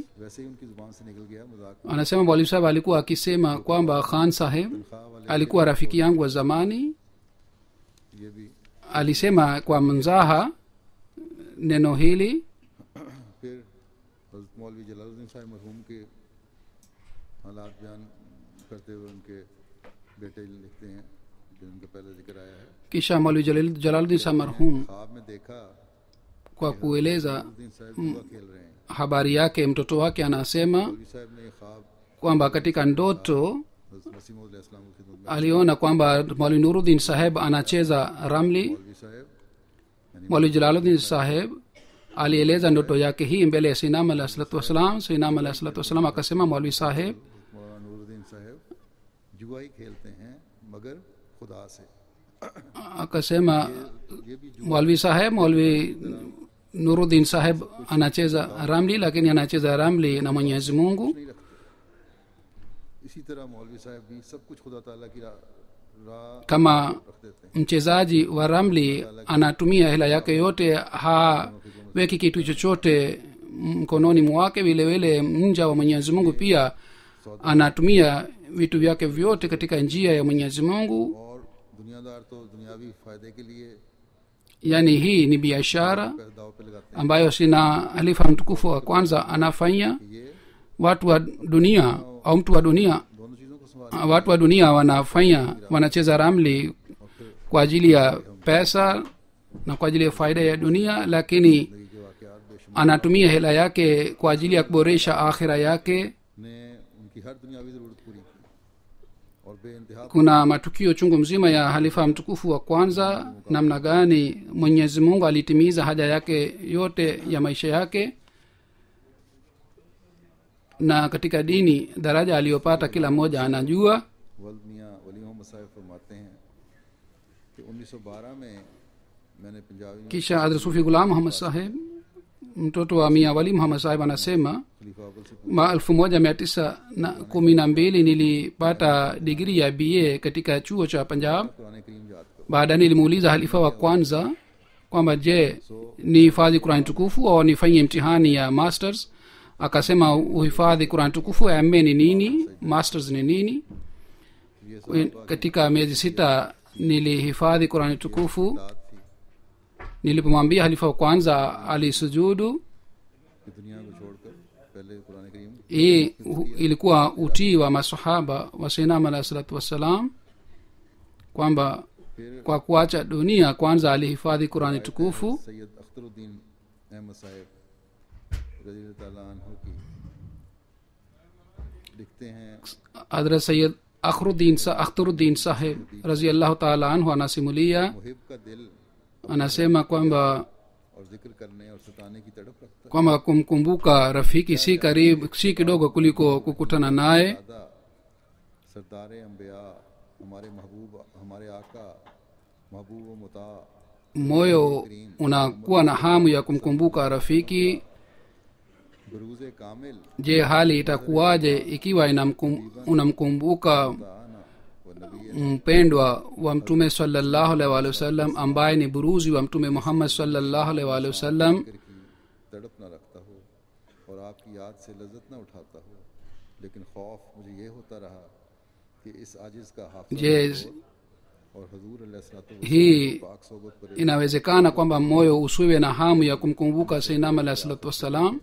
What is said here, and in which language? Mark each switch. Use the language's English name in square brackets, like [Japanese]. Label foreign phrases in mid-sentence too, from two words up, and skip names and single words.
[Urdu] ویسے ہی ان کی زبان سے نکل گیا مذاق, [Swahili] Anasema mwalimu saheb alikuwa akisema kwamba Khan Saheb [Urdu] تنخواہ والے [Swahili] alikuwa rafiki yangu wa zamani. [Urdu] یہ بھی. [Swahili] Alisema kwa mzaha neno hili. [Urdu] پھر حضرت مولوی جلال الدین صاحب مرحوم کے حالات بیان کرتے ہوئے ان کے بیٹے لکھتے ہیں، جو ان کا پہلے ذکر آیا ہے, [Swahili] Kisha mwalimu Jalaluddin Saheb marhum [Urdu] خواب میں دیکھا [Swahili] kwa kueleza [Urdu] جلال الدین صاحب جوا کھیل رہے ہیں. [Swahili] habari yake mtoto wake anasema [Urdu] مولوی صاحب نے یہ خواب [Swahili] kwamba katika ndoto [Urdu] حضرت مسیح موعود علیہ السلام کی خدمت میں, [Swahili] aliona kwamba Mwalimu Nuruddin Saheb anacheza ramli. [Urdu] مولوی صاحب یعنی [Swahili] Mwalimu Jalaluddin Saheb alieleza ndoto yake hii mbele ya Sayyidina [Arabic] عليه الصلاة والسلام. [Swahili] Sayyidina [Arabic] عليه الصلاة والسلام [Swahili] akasema, Mwalimu Saheb [Urdu] مولانا نور الدین صاحب جوا ہی کھیلتے ہیں مگر خدا سے, [Swahili] akasema, [Urdu] یہ بھی [Swahili] Mwalimu Saheb, Mwalimu Nuruddin Saheb anacheza ramli, lakini anacheza ramli na Mwenyezi Mungu. [Urdu] نہیں رکھتے. اسی طرح مولوی صاحب بھی سب کچھ خدا تعالیٰ کی راہ [Swahili] Kama [Urdu] رکھ دیتے ہیں. [Swahili] mchezaji wa ramli anatumia hela yake yote, haweki kitu chochote mkononi mwake, vile vile mja wa Mwenyezi Mungu pia anatumia vitu vyake vyote katika njia ya Mwenyezi Mungu. [Urdu] اور دنیادار تو دنیاوی فائدے کے لیے [Swahili] Yani hii ni biashara [Urdu] داؤ پہ لگاتے [Swahili] ambayo sina halifa mtukufu wa kwanza anafanya. [Urdu] ہیں۔ یہ [Swahili] watu wa dunia au mtu wa dunia, [Urdu] دونوں چیزوں کو سنبھال [Swahili] watu wa dunia wanacheza ramli kwa ajili ya pesa na kwa ajili ya faida ya dunia, lakini [Urdu] زندگی کے واقعات بےشمار [Swahili] anatumia hela yake kwa ajili ya kuboresha akhira yake. [Urdu] نے ان کی ہر دنیاوی ضرورت پوری کی اور بےانتہا [Swahili] Kuna matukio chungu mzima ya halifa mtukufu wa kwanza, namna gani Mwenyezi Mungu alitimiza haja yake yote ya maisha yake, na katika dini daraja aliyopata kila mmoja anajua. [Urdu] ولد میاں ولی محمد صاحب فرماتے ہیں کہ 1912 میں میں نے پنجابی میں [Swahili] Kisha Hadhrat Sufi Ghulam Muhammad Saheb, mtoto wa Mia Wali Muhammad Saheb, anasema [Urdu] خلیفہ اول سے [Swahili] ma 1912 nilipata digrii ya BA katika chuo cha Punjab. [Urdu] قرآن کریم یاد کرو. [Swahili] Baadaye nilimuuliza halifa wa kwanza kwamba je, nihifadhi Qur'an tukufu au nifanye mtihani ya masters. Akasema uhifadhi Qur'an tukufu, MA ni nini, masters ni nini. Katika miezi 6 nilihifadhi Qur'an tukufu. [Urdu] بات تھی [Swahili] Nilipomwambia halifa wa kwanza alisujudu. [Urdu] کہ دنیا کو چھوڑ کر پہلے قرآن کریم [Swahili] Hii ilikuwa utii wa masahaba wa Sayyidina [Arabic] عليه الصلاة والسلام, [Swahili] kwamba kwa kuacha dunia kwanza alihifadhi Qur'an tukufu. [Urdu] سید اختر الدین احمد صاحب [Arabic] رضي الله تعالى عنه [Urdu] کی لکھتے ہیں [Swahili] Hadrat Sayyid Akhruddin Saheb [Arabic] رضي الله تعالى عنه [Swahili] anasimulia, [Urdu] محب کا دل [Swahili] anasema kwamba [Urdu] اور ذکر کرنے اور ستانے کی تڑپ رکھتا ہے. [Swahili] kwamba kumkumbuka rafiki si karibu, si kidogo kuliko kukutana naye. [Urdu] دادا سردار انبیاء ہمارے محبوب ہمارے آقا محبوب و مطا [Swahili] Moyo unakuwa na hamu ya kumkumbuka rafiki. [Urdu] بروز کامل [Swahili] Je, hali itakuwaje ikiwa unamkumbuka [Urdu] دانا و نبی [Swahili] mpendwa wa mtume [Arabic] صلى الله عليه وسلم, [Swahili] ambaye ni buruzi wa mtume Muhammad [Arabic] صلى الله عليه وسلم? [Urdu] کی تڑپ نہ رکھتا ہو اور آپ کی یاد سے لذت نہ اٹھاتا ہو، لیکن خوف مجھے یہ ہوتا رہا کہ اس عاجز کا حافظ [Swahili] Je, [Urdu] اور حضور علیہ الصلوٰۃ [Swahili] hii [Urdu] پاک صحبت پر [Swahili] inawezekana kwamba moyo usiwe na hamu ya kumkumbuka Sayyidina [Arabic] عليه الصلاة والسلام?